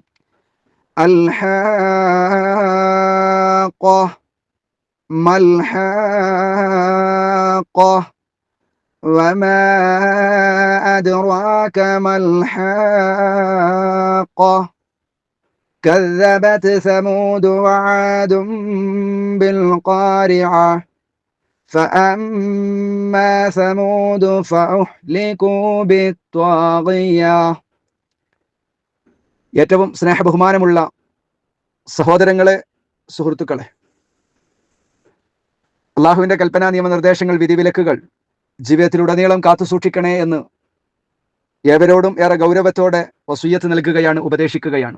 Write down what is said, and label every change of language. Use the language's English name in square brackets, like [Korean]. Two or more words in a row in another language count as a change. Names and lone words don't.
[Arabic] الحاقة ما الحاقة وما أدراك ما الحاقة كذبت ثمود وعاد بالقارعة فأما ثمود فأهلكوا بالطاغية. [Malayalam] ഏറ്റവും സ്നേഹബഹുമാനമുള്ള സഹോദരങ്ങളെ, സുഹൃത്തുക്കളെ, അള്ളാഹുവിൻ്റെ കൽപ്പനാ നിയമനിർദ്ദേശങ്ങൾ, വിധിവിലക്കുകൾ ജീവിതത്തിലുടനീളം കാത്തു സൂക്ഷിക്കണേ എന്ന് ഏവരോടും ഏറെ ഗൗരവത്തോടെ വസിയ്യത്ത് നൽകുകയാണ്, ഉപദേശിക്കുകയാണ്.